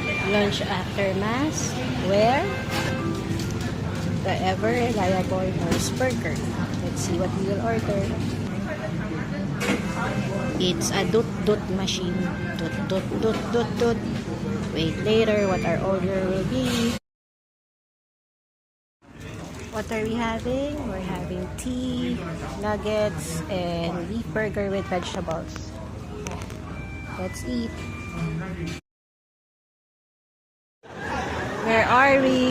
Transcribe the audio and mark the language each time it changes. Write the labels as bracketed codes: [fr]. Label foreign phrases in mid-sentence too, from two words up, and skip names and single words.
[en] Lunch after Mass. Where? The ever-reliable Nurse Burger. Let's see what we will order. It's a dut-dut machine. Dut-dut-dut-dut-dut. Wait later what our order will be. What are we having? We're having tea, nuggets, and beef burger with vegetables. Let's eat. Where are we?